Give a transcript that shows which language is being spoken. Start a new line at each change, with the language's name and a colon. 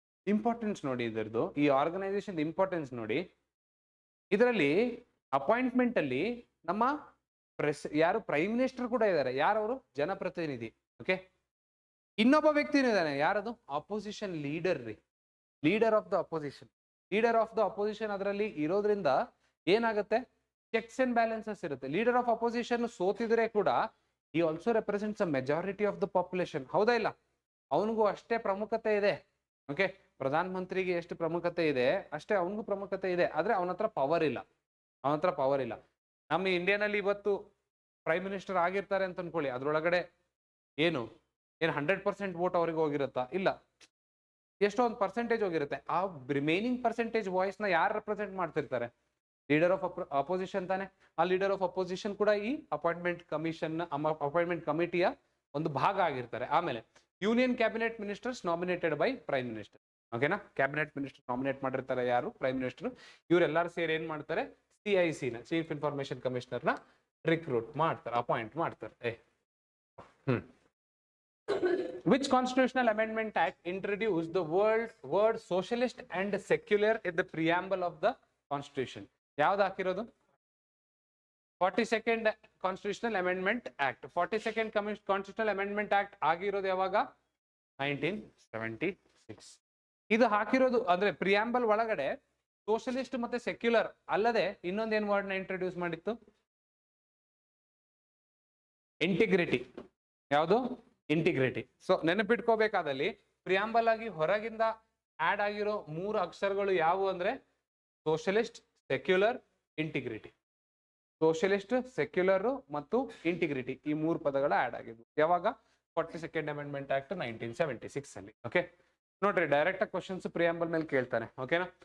Kannada: Importance ನೋಡಿ ಇದರದು, ಈ organisation importance ನೋಡಿ. ಇದರಲ್ಲಿ ಅಪಾಯಿಂಟ್ಮೆಂಟ್ ಅಲ್ಲಿ ನಮ್ಮ ಯಾರು ಪ್ರೈಮ್ ಮಿನಿಸ್ಟರ್ ಕೂಡ ಇದ್ದಾರೆ. ಯಾರವರು? ಜನಪ್ರತಿನಿಧಿ. ಓಕೆ, ಇನ್ನೊಬ್ಬ ವ್ಯಕ್ತಿನೂ ಇದ್ದಾನೆ. ಯಾರದು? ಅಪೋಸಿಷನ್ ಲೀಡರ್ ರೀ. Leader of the opposition. Leader of the opposition ಅದರಲ್ಲಿ ಇರೋದ್ರಿಂದ ಏನಾಗುತ್ತೆ? ಚೆಕ್ಸ್ ಅಂಡ್ ಬ್ಯಾಲೆನ್ಸಸ್ ಇರುತ್ತೆ. ಲೀಡರ್ ಆಫ್ ಅಪೋಸಿಷನ್ ಸೋತಿದ್ರೆ ಕೂಡ
English: he also represents a majority of the population.
Kannada: ಹೌದಾ ಇಲ್ಲ? ಅವನಿಗೂ ಅಷ್ಟೇ ಪ್ರಮುಖತೆ ಇದೆ. ಓಕೆ, ಪ್ರಧಾನ ಮಂತ್ರಿಗೆ ಎಷ್ಟು ಪ್ರಮುಖತೆ ಇದೆ ಅಷ್ಟೇ ಅವನಿಗೂ ಪ್ರಮುಖತೆ ಇದೆ. ಆದ್ರೆ ಅವನ ಹತ್ರ ಪವರ್ ಇಲ್ಲ. ನಮ್ಮ ಇಂಡಿಯಾನಲ್ಲಿ ಇವತ್ತು ಪ್ರೈಮ್ ಮಿನಿಸ್ಟರ್ ಆಗಿರ್ತಾರೆ ಅಂತ ಅನ್ಕೊಳ್ಳಿ, ಅದ್ರೊಳಗಡೆ ಏನು 100% ವೋಟ್ ಅವ್ರಿಗೆ ಹೋಗಿರುತ್ತಾ? ಇಲ್ಲ, ಎಷ್ಟೋ ಒಂದು ಪರ್ಸೆಂಟೇಜ್ ಹೋಗಿರುತ್ತೆ. ಆ ರಿಮೈನಿಂಗ್ ಪರ್ಸೆಂಟೇಜ್ ವಾಯ್ಸ್ ನ ಯಾರು ರೆಪ್ರೆಸೆಂಟ್ ಮಾಡ್ತಿರ್ತಾರೆ? ಲೀಡರ್ ಆಫ್ ಅಪೋಸಿಷನ್ ತಾನೆ. ಆ ಲೀಡರ್ ಆಫ್ ಅಪೋಸಿಷನ್ ಕೂಡ ಈ ಅಪಾಯಿಂಟ್ಮೆಂಟ್ ಕಮಿಟಿಯ ಒಂದು ಭಾಗ ಆಗಿರ್ತಾರೆ.
English: ಆಮೇಲೆ union cabinet ministers nominated by prime minister. ಓಕೆನಾ?
Kannada: ಕ್ಯಾಬಿನೆಟ್ ಮಿನಿಸ್ಟರ್ ನಾಮಿನೇಟ್ ಮಾಡಿರ್ತಾರೆ ಯಾರು? Prime minister. ಇವರೆಲ್ಲರೂ ಸೇರಿ ಏನ್ ಮಾಡ್ತಾರೆ? CIC ನ ಚೀಫ್ ಇನ್ಫಾರ್ಮೇಶನ್ ಕಮಿಷನರ್ ನ ರಿಕ್ರೂಟ್ ಮಾಡ್ತಾರೆ, ಅಪಾಯಿಂಟ್ ಮಾಡ್ತಾರೆ.
English: Which constitutional amendment act introduced the word socialist and secular in the preamble of the constitution?
Kannada: ಯಾವ್ದು ಹಾಕಿರೋದು?
English: 42nd Constitutional Amendment Act. 42nd Constitutional Amendment Act
Kannada: ಆಗಿರೋದು ಯಾವಾಗ?
English: 1976.
Kannada: ಇದು ಹಾಕಿರೋದು ಅಂದ್ರೆ ಪ್ರಿಯಾಂಬಲ್ ಒಳಗಡೆ ಸೋಷಲಿಸ್ಟ್ ಮತ್ತೆ ಸೆಕ್ಯುಲರ್ ಅಲ್ಲದೆ ಇನ್ನೊಂದೇನು ವರ್ಡ್ ನ ಇಂಟ್ರೊಡ್ಯೂಸ್ ಮಾಡಿತ್ತು? ಇಂಟಿಗ್ರಿಟಿ. ಯಾವುದು? ಇಂಟಿಗ್ರಿಟಿ. ಸೊ ನೆನಪಿಟ್ಕೋಬೇಕಾದಲ್ಲಿ ಪ್ರಿಯಾಂಬಲ್ ಆಗಿ ಹೊರಗಿಂದ ಆಡ್ ಆಗಿರೋ 3 ಅಕ್ಷರಗಳು ಯಾವುವು ಅಂದ್ರೆ socialist, secular, integrity. Socialist, secular ಮತ್ತು ಇಂಟಿಗ್ರಿಟಿ ಈ 3 ಪದಗಳ ಆಡ್ ಆಗಿದ್ವು. ಯಾವಾಗ?
English: 42nd Amendment Act 1976 ಅಲ್ಲಿ.
Kannada: ಓಕೆ, ನೋಡ್ರಿ ಡೈರೆಕ್ಟ್ ಆಗಿ ಕ್ವಶನ್ಸ್ ಪ್ರಿಯಾಂಬಲ್ ಮೇಲೆ ಕೇಳ್ತಾನೆ. ಓಕೆನಾ?